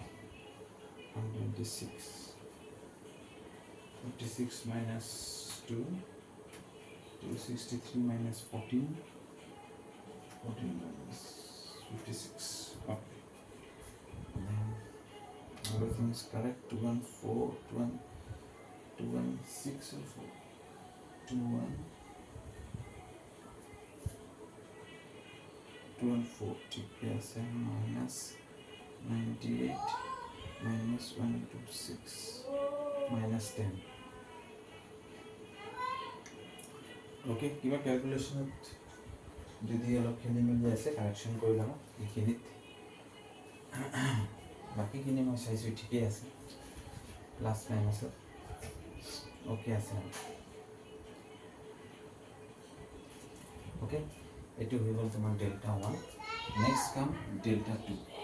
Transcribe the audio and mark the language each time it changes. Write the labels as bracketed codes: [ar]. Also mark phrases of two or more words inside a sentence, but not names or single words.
[en] 126 56 minus 2 263 minus 14 14 minus 56 okay then everything is correct 214 216 or 4 [hi] 214 ठीक है ऐसे [en] minus 98 minus 126 minus 10 [as] okay কিবা ক্যালকুলেশনত যদি অলপ খেলি মেলি আছে কাৰেকশ্যন কৰি ল'ম এইখিনিত বাকীখিনি মই চাইছোঁ ঠিকেই আছে প্লাছ মাইনাছত অ'কে আছে অ'কে এইটো হৈ গ'ল তোমাৰ ডেল্টা 1 [en] next come delta 2